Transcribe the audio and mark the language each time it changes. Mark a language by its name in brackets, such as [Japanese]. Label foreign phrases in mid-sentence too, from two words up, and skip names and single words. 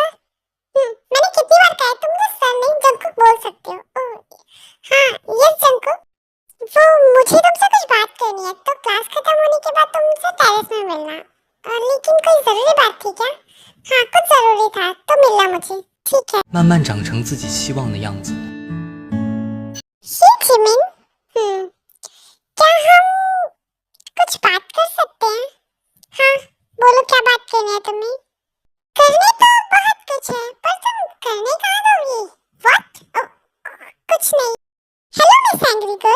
[Hindi] मैंने कितनी बार कहा है, तुम मुझे सर नहीं जंकुक बोल सकते हो। हाँ यस जंकुक, वो मुझे तुमसे कुछ बात करनी है, तो क्लास खत्म होने के बाद तुम मुझसे टेरेस में मिलना। लेकिन कोई जरूरी बात थी क्या? हाँ कुछ जरूरी था, तो मिलना मुझे, ठीक है? [Chinese] 慢慢长成自己希望的样子。 [Hindi] जिमिन, क्या हम कुछ बात कर सकते हैं? हाँ बोलो, क्या बात करनी है तुम्हें? करने तो बहुत कुछ है, पर तुम करने कहाँ दोगी? व्हाट? कुछ नहीं। [English] hello Miss Angry Girl.